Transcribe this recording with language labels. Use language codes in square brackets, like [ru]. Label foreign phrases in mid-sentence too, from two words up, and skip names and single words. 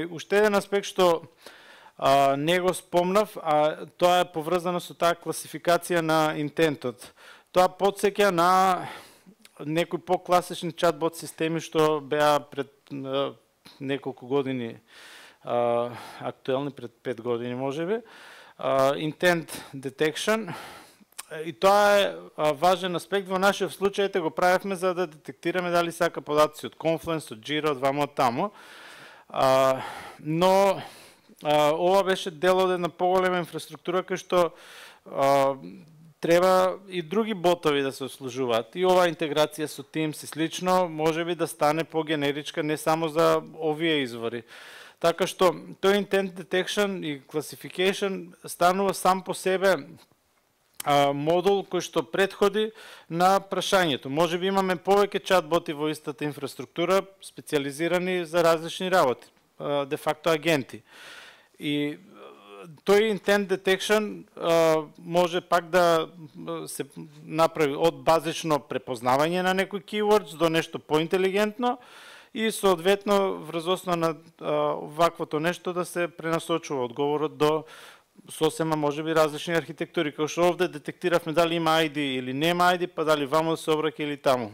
[mk] Уште еден аспект што не го спомнав, а тоа е поврзано со таа класификација на интентот. Тоа потсеќа на некои по-класични чатбот системи што беа пред неколку години актуелни, пред 5 години можеби. [en] Intent detection. [mk] И тоа е важен аспект. Во нашиот случај го правевме за да детектираме дали сака податоци од Confluence, од Jira, од вамо од тамо. Но ова беше дел од една поголема инфраструктура кај што треба и други ботови да се обслужуваат. И оваа интеграција со Teams и слично можеби да стане по-генеричка не само за овие извори. Така што тој [en] intent detection [mk] и classification станува сам по себе модул кој што претходи на прашањето. Можеби имаме повеќе чатботи во истата инфраструктура, специализирани за различни работи, де факто агенти. И тој [en] intent detection [mk] може пак да се направи од базично препознавање на некои keywords до нешто поинтелигентно и соодветно врз основа на ваквото нешто да се пренасочува одговорот до сосема можеби различни архитектури, како што овде детектиравме дали има ID или нема ID, па дали вамо да се обраќа или таму.